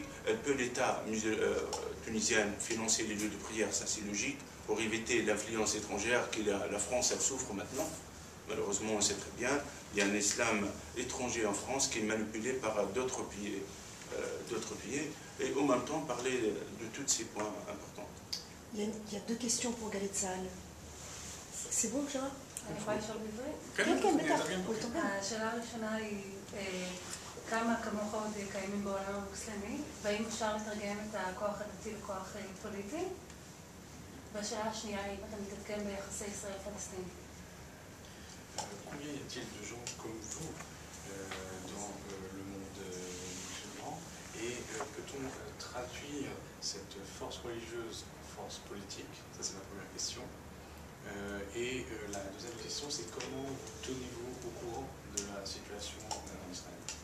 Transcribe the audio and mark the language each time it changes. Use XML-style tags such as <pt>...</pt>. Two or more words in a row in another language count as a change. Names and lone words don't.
<fr>Elle peut, l'État tunisien, financer les lieux de prière, ça c'est logique, pour éviter l'influence étrangère que la France, elle souffre maintenant. Malheureusement, on sait très bien, il y a un islam étranger en France qui est manipulé par d'autres pays, et en même temps parler de tous ces points importants. Il y a deux questions pour גלית צה"ל. C'est bon, ג'רה?</fr> <he>אני יכולה לשאול בעברית? כן, כן, בטח. השאלה הראשונה היא כמה כמוך עוד קיימים בעולם המוסלמי, והאם אפשר לתרגם את הכוח הדתי לכוח פוליטי? והשאלה השנייה היא אם אתה מתעדכן ביחסי ישראל-פלסטין.</he> <fr>Combien y a-t-il de gens comme vous dans le monde musulman, et peut-on traduire cette force religieuse en force politique? Ça c'est ma première question. Et la deuxième question, c'est comment vous tenez-vous au courant de la situation en Israël?</fr>